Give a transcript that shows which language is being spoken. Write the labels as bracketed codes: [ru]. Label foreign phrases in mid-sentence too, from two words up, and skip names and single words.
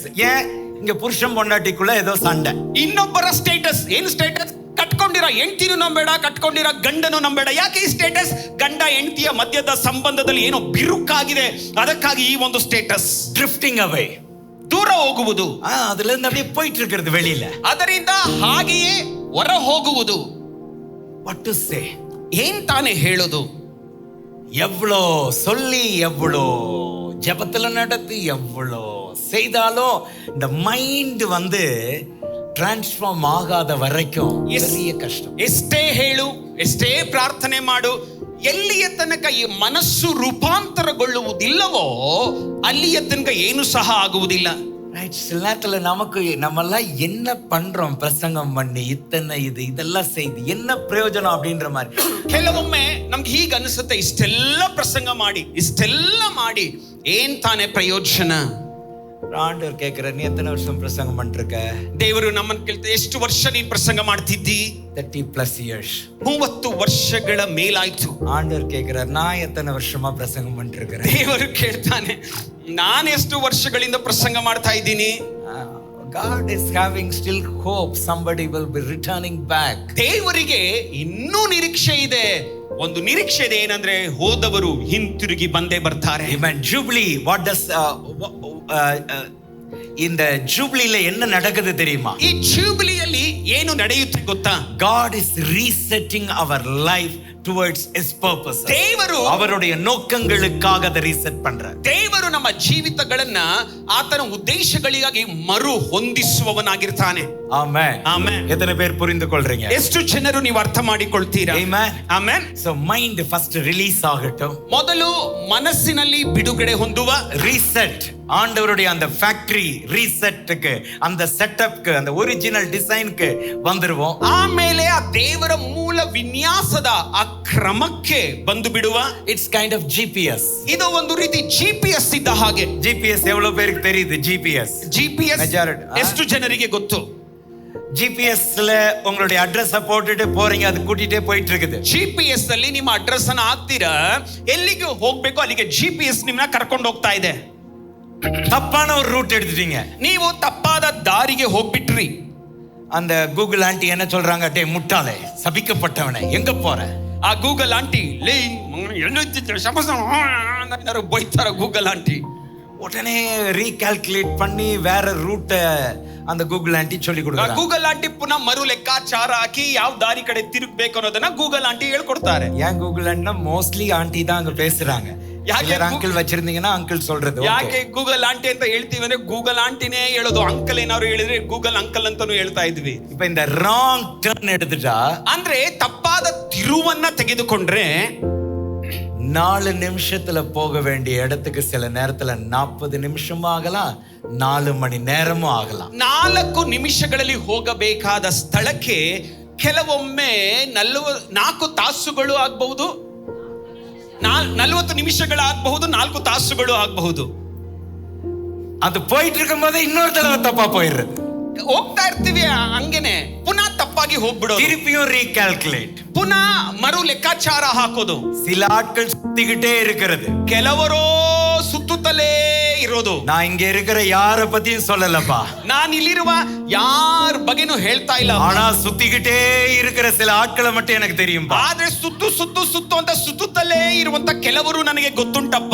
[ta] ஏன் இங்க புருஷன் பொண்டாட்டிக்குள்ள ஏதோ சண்டை. [kn] ಇನ್ನೊಬ್ಬರ ಸ್ಟೇಟಸ್ ಏನು ಸ್ಟೇಟಸ್? ಕಟ್ಕೊಂಡಿರೋ ಹೆಂಡತಿನೂ ನಂಬೇಡ, ಕಟ್ಕೊಂಡಿರೋ ಗಂಡನು ನಂಬೇಡ. ಯಾಕೆ ಈ ಸ್ಟೇಟಸ್? ಗಂಡ ಹೆಂಡತಿಯ ಮಧ್ಯದ ಸಂಬಂಧದಲ್ಲಿ ಏನೋ ಬಿರುಕಾಗಿದೆ, ಅದಕ್ಕಾಗಿ ಈ ಒಂದು ಸ್ಟೇಟಸ್. [en] drifting away, [kn] ದೂರ ಹೋಗುವುದು, [ta] அதுல இருந்து அப்படியே போயிட்டு இருக்கிறது வெளியில. [kn] ಅದರಿಂದ ಹಾಗೆಯೇ ಹೊರ ಹೋಗುವುದು. [en] What to say? [kn] ಏನ್ ತಾನೇ ಹೇಳೋದು? [ta] எவ்வளோ சொல்லி, எவ்வளோ ஜபத்துல நடத்தி, எவ்வளோ செய்தாலும் இந்த மைண்ட் வந்து டிரான்ஸ்ஃபார்ம் ஆகாத வரைக்கும் பெரிய ಕಷ್ಟ. [kn] ಎಷ್ಟೇ ಹೇಳು, ಎಷ್ಟೇ ಪ್ರಾರ್ಥನೆ ಮಾಡು, ಎಲ್ಲಿಯ ತನಕ ಈ ಮನಸ್ಸು ರೂಪಾಂತರಗೊಳ್ಳುವುದಿಲ್ಲವೋ ಅಲ್ಲಿಯ ತನಕ ಏನು ಸಹ ಆಗುವುದಿಲ್ಲ. [ta] சில நேரத்துல நமக்கு நம்மெல்லாம் என்ன பண்றோம், பிரசங்கம் பண்ணி இத்தனை இதெல்லாம் செய்து என்ன பிரயோஜனம் அப்படின்ற மாதிரி. [kn] ಕೆಲವೊಮ್ಮೆ ನಮ್ಗೆ ಹೀಗೆ ಅನಿಸುತ್ತೆ, ಇಷ್ಟೆಲ್ಲ ಪ್ರಸಂಗ ಮಾಡಿ, ಇಷ್ಟೆಲ್ಲ ಮಾಡಿ ಏನ್ ತಾನೇ ಪ್ರಯೋಜನ? [ta] ஆண்டவர் கேட்கிற, நீ எத்தனை வருஷம் பிரசங்கம் பண்ணிருக்க? [kn] ದೇವರು ನಮ್ಮನ್ನು ಕೇಳ್ತಾರೆ, ಎಷ್ಟು ವರ್ಷ ನೀನ್ ಪ್ರಸಂಗ ಮಾಡ್ತಿದ್ದಿ? [en] 30+ years. [kn] 30 ವರ್ಷಗಳ ಮೇಲಾಯ್ತು. [ta] ஆண்டவர் கேட்கிற, நான் எத்தனை வருஷமா பிரசங்கம் பண்ணிருக்கிறேன்? [kn] ದೇವರು ಕೇಳ್ತಾನೆ, ನಾನು ಎಷ್ಟು ವರ್ಷಗಳಿಂದ ಪ್ರಸಂಗ ಮಾಡ್ತಾ ಇದ್ದೀನಿ? [en] God is having still hope somebody will be returning back. [kn] ದೇವರಿಗೆ ಇನ್ನೂ ನಿರೀಕ್ಷೆ ಇದೆ. ಒಂದು ನಿರೀಕ್ಷೆ ಇದೆ, ಏನಂದ್ರೆ ಹೋದವರು ಹಿಂತಿರುಗಿ ಬಂದೇ ಬರ್ತಾರೆ. [en] Amen. Jubilee, what does [ta] இந்த ஜூபிலில என்ன நடக்குது தெரியுமா? [kn] ಈ ಜೂಬಿಲಿಯಲ್ಲಿ ಏನು ನಡೆಯುತ್ತೆ ಗೊತ್ತಾ? [en] God is resetting our life towards his purpose. [kn] ದೇವರು [ta] அவருடைய நோக்கங்களுக்காக அதை ரீசெட் பண்றார். [kn] ದೇವರು ನಮ್ಮ ಜೀವಿತಗಳನ್ನ ಆತನ ಉದ್ದೇಶಗಳಿಗಾಗಿ ಮರು ಹೊಂದಿಸುವವನಾಗಿರ್ತಾನೆ. [ta] ஆமென். [kn] ಆಮೆನ್. [ta] எத்தனை பேர் புரிந்து கொள்றீங்க? [kn] ಎಷ್ಟು ಜನರು ನೀವು ಅರ್ಥ ಮಾಡಿಕೊಳ್ತೀರಾ? [en] Amen. [kn] ಆಮೆನ್. [en] So mind first release ஆகட்டும். [kn] ಮೊದಲು ಮನಸ್ಸಿನಲ್ಲಿ ಬಿಡುಗಡೆ ಹೊಂದುವ, [ta] ரீசெட், ஆண்டவருடைய அந்த ஃபேக்டரி ரீசெட்டுக்கு, அந்த செட்டப்க்கு, அந்த ஒரிஜினல் டிசைனுக்கு வந்துருவோம். [kn] ಆಮೇಲೆ ಆ ದೇವರ ಮೂಲ ವಿನ್ಯಾಸದ ಆ ಕ್ರಮಕ್ಕೆ ಬಂದು ಬಿಡುವ. [en] It's kind of GPS. [kn] ಇದು ಒಂದು ರೀತಿ GPS ಇದ್ದ ಹಾಗೆ. [ta] GPS எவ்வளவு பேருக்கு தெரியுது? GPS Majority. [kn] ಎಷ್ಟು ಜನರಿಗೆ ಗೊತ್ತು? [ta] GPSல உங்களுடைய அட்ரஸ் போட்டுட்டு போறீங்க, அது கூட்டிட்டே போயிட்டு இருக்குது. [kn] GPS ಅಲ್ಲಿ ನಿಮ್ಮ ಅಡ್ರೆಸ್ ಅನ್ನು ಹಾಕ್ತೀರಾ, ಎಲ್ಲಿಗೆ ಹೋಗ್ಬೇಕು ಅಲ್ಲಿಗೆ GPS ನಿಮ್ಮನ್ನ ಕರ್ಕೊಂಡು ಹೋಗ್ತಾ ಇದೆ. [ta] தப்பான ஒரு ரூட் எடுத்துட்டீங்க, [kn] ನೀವು ತಪ್ಪಾದ ದಾರಿಗೆ ಹೋಗ್ಬಿಟ್ರಿ. [ta] அந்த கூகுள் ஆண்டி என்ன சொல்றாங்க? டே முட்டாளே, சபிக்கப்பட்டவனே, எங்க போற? [kn] ಆ ಗೂಗಲ್ ಆಂಟಿ ಬೈತಾರ ಗೂಗಲ್ ಆಂಟಿ. [ta] உடனே ரீகால்குலேட் பண்ணி வேற ரூட்டை அந்த கூகுள் ஆண்டி சொல்லி கொடுக்குறாங்க. [kn] ಗೂಗಲ್ ಆಂಟಿ ಪುನಃ ಮರು ಲೆಕ್ಕಾಚಾರ ಹಾಕಿ ಯಾವ ದಾರಿ ಕಡೆ ತಿರುಗಬೇಕು ಅನ್ನೋದನ್ನ ಗೂಗಲ್ ಆಂಟಿ ಹೇಳ್ಕೊಡ್ತಾರೆ. [ta] ஏன் கூகுள் ஆண்டினா மோஸ்ட்லி ஆண்டி தான் அங்க பேசுறாங்க. [kn] ಯಾಕೆ [ta] அங்கிள் வச்சிருந்தீங்கன்னா அங்கிள் சொல்றது. [kn] ಯಾಕೆ ಗೂಗಲ್ ಆಂಟಿ ಅಂತ ಹೇಳ್ತೀವಿ ಅಂದ್ರೆ ಗೂಗಲ್ ಆಂಟಿನೇ ಹೇಳೋದು. ಅಂಕಲ್ ಏನಾದ್ರು ಹೇಳಿದ್ರೆ ಗೂಗಲ್ ಅಂಕಲ್ ಅಂತಾನು ಹೇಳ್ತಾ ಇದ್ವಿ. [ta] இப்ப இந்த [en] wrong turn [ta] எடுத்துட்டா, [kn] ಅಂದ್ರೆ ತಪ್ಪಾದ ತಿರುವನ್ನ ತೆಗೆದುಕೊಂಡ್ರೆ [ta] 4 நிமிஷத்துல போக வேண்டிய இடத்துக்கு சில நேரத்துல 40 நிமிஷமும் ஆகலாம், 4 மணி நேரமும் ஆகலாம். [kn] 4 ನಿಮಿಷಗಳಲ್ಲಿ ಹೋಗಬೇಕಾದ ಸ್ಥಳಕ್ಕೆ ಕೆಲವೊಮ್ಮೆ 4 ತಾಸುಗಳು ಆಗಬಹುದು, 40 ನಿಮಿಷಗಳಾಗಬಹುದು, 4 ತಾಸುಗಳು ಆಗಬಹುದು. [ta] அது போயிட்டு இருக்கும் போது இன்னொரு தடவை தப்பா போயிடுறது. [kn] ಹೋಗ್ತಾ ಇರ್ತೀವಿ ಹಂಗೇನೆ ಪುನಃ ತಪ್ಪಾಗಿ ಹೋಗ್ಬಿಡೋದು. [ta] திருப்பியும் ரீகால்குலேட், [kn] ಪುನಃ ಮರು ಲೆಕ್ಕಾಚಾರ ಹಾಕೋದು. [ta] சில ஆட்கள் சுத்திக்கிட்டே இருக்கிறது. [kn] ಕೆಲವರೋ ಸುತ್ತುತ್ತಲೇ ಇರೋದು. [ta] நான் இங்க இருக்கிற யார பத்தியும் சொல்லலப்பா, [kn] ನಾನು ಇಲ್ಲಿರುವ ಯಾರ ಬಗ್ಗೆನೂ ಹೇಳ್ತಾ ಇಲ್ಲ. [ta] ஆனா சுத்திக்கிட்டே இருக்கிற சில ஆட்களை மட்டும் எனக்கு தெரியும். [kn] ಆದ್ರೆ ಸುತ್ತು ಸುತ್ತು ಸುತ್ತು ಅಂತ ಸುತ್ತುತ್ತಲೇ ಇರುವಂತ ಕೆಲವರು ನನಗೆ ಗೊತ್ತುಂಟಪ್ಪ.